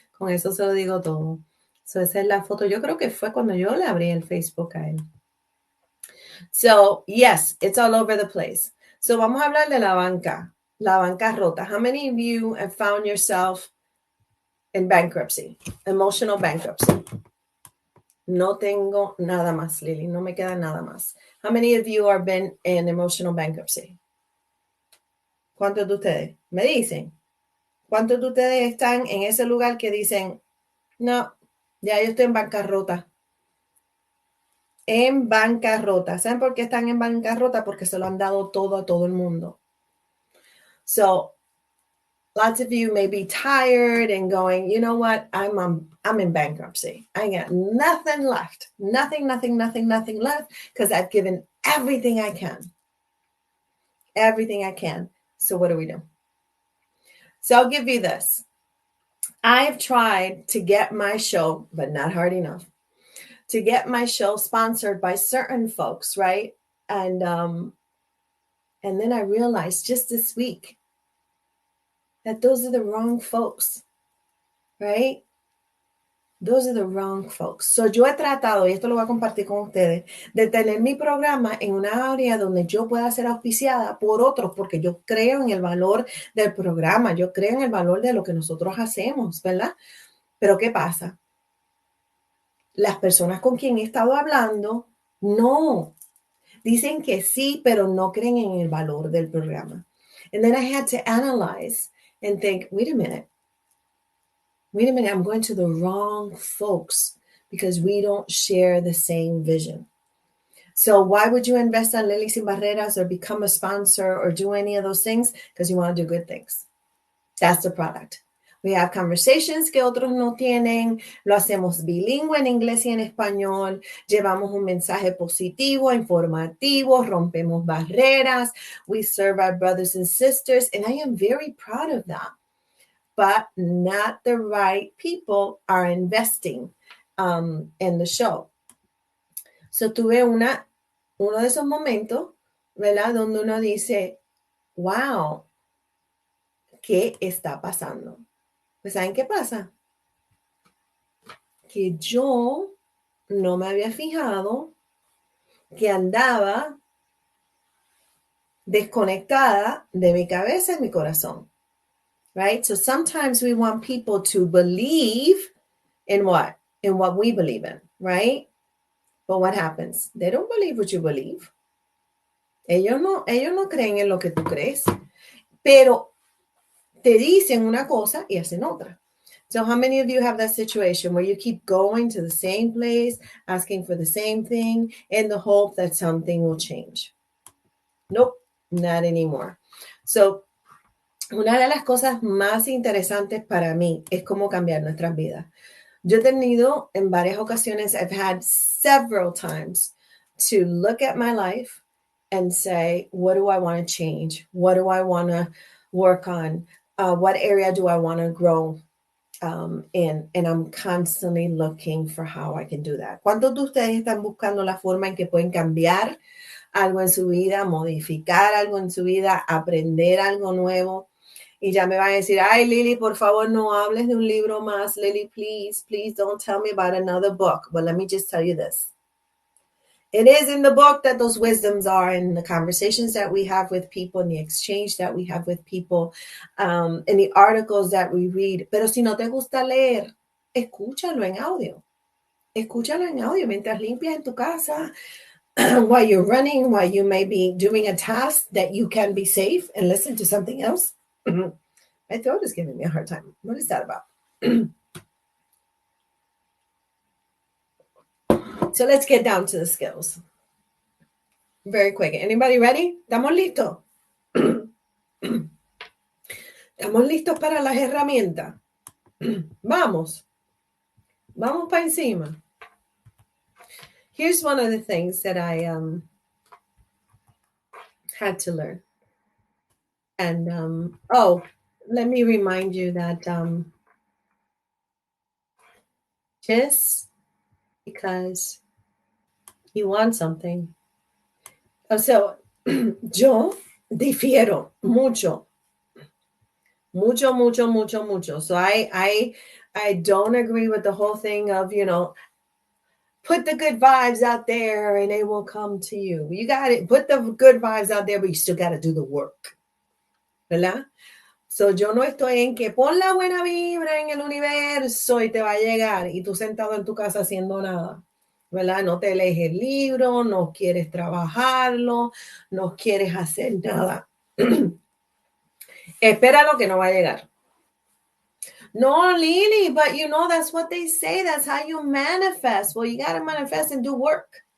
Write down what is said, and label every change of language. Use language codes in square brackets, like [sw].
[es] Con eso se lo digo todo. So, esa es la foto. Yo creo que fue cuando yo le abrí el Facebook a él. [en] So, yes, it's all over the place. [es] So, vamos a hablar de la bancarrota. [en] How many of you have found yourself in bankruptcy, emotional bankruptcy? [es] No tengo nada más, Lily. No me queda nada más. [en] How many of you have been in emotional bankruptcy? [es] ¿Cuántos de ustedes? Me dicen. ¿Cuántos de ustedes están en ese lugar que dicen, no, ya yo estoy en bancarrota? En bancarrota. ¿Saben por qué están en bancarrota? Porque se lo han dado todo a todo el mundo. [en] So, lots of you may be tired and going, you know what? I'm in bankruptcy. I got nothing left. Nothing left because I've given everything I can. Everything I can. So what do we do? So I'll give you this. I've tried to get my show, but not hard enough, to get my show sponsored by certain folks, right? And then I realized just this week that those are the wrong folks, right? Those are the wrong folks. [es] So yo he tratado, y esto lo voy a compartir con ustedes, de tener mi programa en una área donde yo pueda ser auspiciada por otros, porque yo creo en el valor del programa, yo creo en el valor de lo que nosotros hacemos, ¿verdad? Pero ¿qué pasa? Las personas con quien he estado hablando, no. Dicen que sí, pero no creen en el valor del programa. [en] And then I had to analyze and think, wait a minute, I'm going to the wrong folks because we don't share the same vision. So why would you invest on Lilly Sin Barreras or become a sponsor or do any of those things? Because you want to do good things. That's the product. We have conversations [es] que otros no tienen, lo hacemos bilingüe en inglés y en español, llevamos un mensaje positivo, informativo, rompemos barreras, [en] we serve our brothers and sisters, and I am very proud of that. But not the right people are investing in the show. [es] So tuve uno de esos momentos, ¿verdad? Donde uno dice, wow, ¿qué está pasando? Pues ¿saben qué pasa? Que yo no me había fijado que andaba desconectada de mi cabeza y mi corazón. [en] right? So sometimes we want people to believe in what? In what we believe in, right? But what happens? They don't believe what you believe. [es] Ellos no creen en lo que tú crees, pero te dicen una cosa y hacen otra. [en] So how many of you have that situation where you keep going to the same place, asking for the same thing in the hope that something will change? Nope, not anymore. [es] So, una de las cosas más interesantes para mí es cómo cambiar nuestras vidas. Yo he tenido en varias ocasiones, [en] I've had several times to look at my life and say, what do I want to change? What do I want to work on? What area do I want to grow in? And I'm constantly looking for how I can do that. [es] ¿Cuántos de ustedes están buscando la forma en que pueden cambiar algo en su vida, modificar algo en su vida, aprender algo nuevo? Y ya me van a decir, ay, Lily, por favor, no hables de un libro más. [en] Lily, please don't tell me about another book. But let me just tell you this. It is in the book that those wisdoms are, in the conversations that we have with people, in the exchange that we have with people, in the articles that we read. [es] Pero si no te gusta leer, escúchalo en audio. Escúchalo en audio mientras limpias en tu casa, [en] while you're running, while you may be doing a task that you can be safe and listen to something else. My throat is giving me a hard time. What is that about? So let's get down to the skills. Very quick. Anybody ready? [es] ¿Estamos listos? ¿Estamos listos para las herramientas? Vamos. Vamos para encima. [en] Here's one of the things that I had to learn. And, let me remind you that just because you want something. [es] So, yo difiero mucho. [en] So I don't agree with the whole thing of, put the good vibes out there and they will come to you. You got it. Put the good vibes out there, but you still got to do the work. [es] ¿Verdad? So yo no estoy en que pon la buena vibra en el universo y te va a llegar y tú sentado en tu casa haciendo nada. ¿Verdad? No te lees el libro, no quieres trabajarlo, no quieres hacer nada. Espera lo que no va a llegar. [en] No, Lily, but that's what they say. That's how you manifest. Well, you got to manifest and do work.